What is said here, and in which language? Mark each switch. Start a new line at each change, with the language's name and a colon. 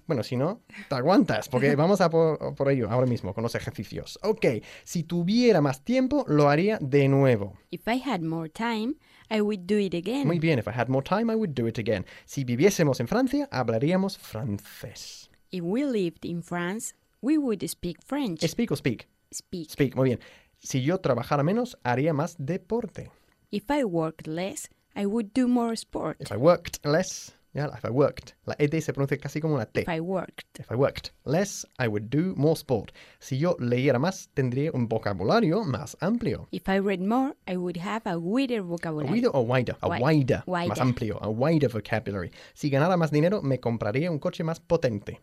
Spanish: Bueno, si no, te aguantas, porque vamos a por ello ahora mismo, con los ejercicios. Okay, si tuviera más tiempo, lo haría de nuevo.
English: If I had more time, I would do it again.
Spanish: Muy bien,
English: if I had more time, I would do it again.
Spanish: Si viviésemos en Francia, hablaríamos francés.
English: If we lived in France, we would speak French. ¿Speak o speak? Speak.
Spanish: Speak, muy bien. Si yo trabajara menos, haría más deporte.
English: If I worked less, I would do more sport. If I worked less, yeah, if I worked.
Spanish: La ED se pronuncia casi como una T.
English: If I worked. If I worked less, I would do more sport.
Spanish: Si yo leyera más, tendría un vocabulario más amplio.
English: If I read more, I would have a wider vocabulary. A wider or wider? A wider. Wider.
Spanish: Más amplio.
English: A wider vocabulary.
Spanish: Si ganara más dinero, me compraría un coche más potente.